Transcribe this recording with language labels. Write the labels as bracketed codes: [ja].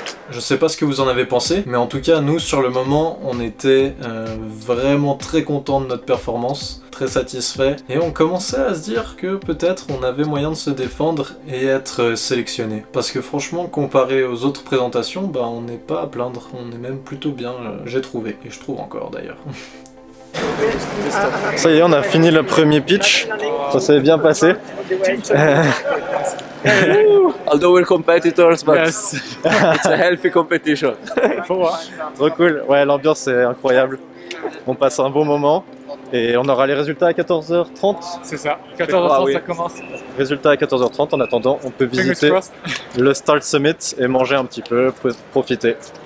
[fr] Je sais pas ce que vous en avez pensé, mais en tout cas, nous, sur le moment, on était vraiment très contents de notre performance, très satisfaits, et on commençait à se dire que peut-être on avait moyen de se défendre et être sélectionné. Parce que franchement, comparé aux autres présentations, bah on n'est pas à plaindre, on est même plutôt bien, j'ai trouvé, et je trouve encore d'ailleurs. Ça y est, on a fini le premier pitch, ça s'est bien passé. [en] Although we're competitors, but yes. It's a healthy competition. [fr] Trop cool, ouais, l'ambiance est incroyable. On passe un bon moment et on aura les résultats à 14h30. C'est ça, 14h30 ça commence. Résultats à 14h30, en attendant, on peut visiter le Start Summit et manger un petit peu, profiter.